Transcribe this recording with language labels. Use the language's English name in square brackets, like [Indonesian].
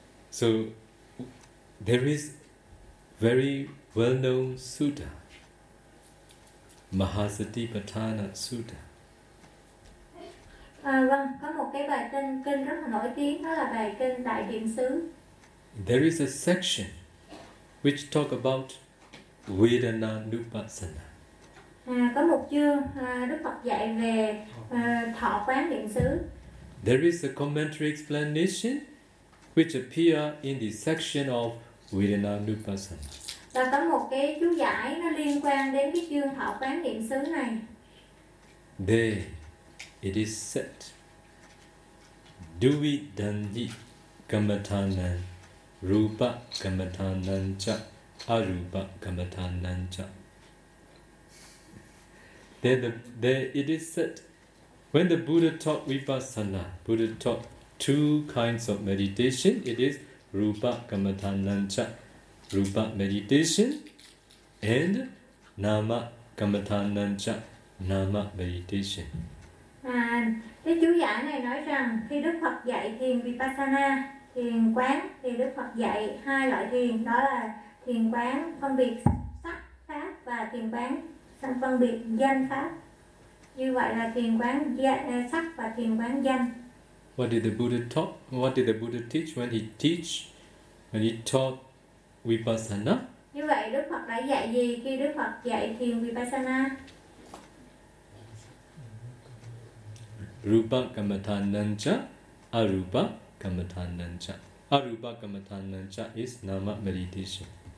[English] So there is very well-known sutta, Mahasatipatthana Sutta. [Vietnamese] Vâng, có một cái bài kinh rất là nổi tiếng, đó là bài kinh Đại Điện Xứ. [English] There is a section which talk about Vedana Nupassana. [Vietnamese] Có một chương Đức Phật dạy về thọ quán điện xứ. [English] There is a commentary explanation which appear in the section of Vedana Nupassana. [Vietnamese] Và có một cái chú giải nó liên quan đến cái chương thọ quán điện xứ này. [English] There it is said, [Pali] duvi dandi kamathanan rupa kamathanan cha [English] arupa kamathanan cha. There it is said, when the Buddha taught vipassana, Buddha taught two kinds of meditation. It is [Pali] rupa kamathanan cha, [English] rupa meditation, and [Pali] nama kamathanan cha, [English] nama meditation. [Vietnamese] Cái chú giải này nói rằng khi Đức Phật dạy thiền vipassana, thiền quán, thì Đức Phật dạy hai loại thiền, đó là thiền quán phân biệt sắc pháp và thiền quán phân biệt danh pháp. Như vậy là thiền quán sắc và thiền quán danh. [English] What did the Buddha taught? What did the Buddha teach when he teach? When he taught vipassana? [Vietnamese] Như vậy Đức Phật đã dạy gì khi Đức Phật dạy thiền vipassana? [Pali] Rupa kamathananja, arupa kamathananja. [English] Arupa kamathananja is nama meditation.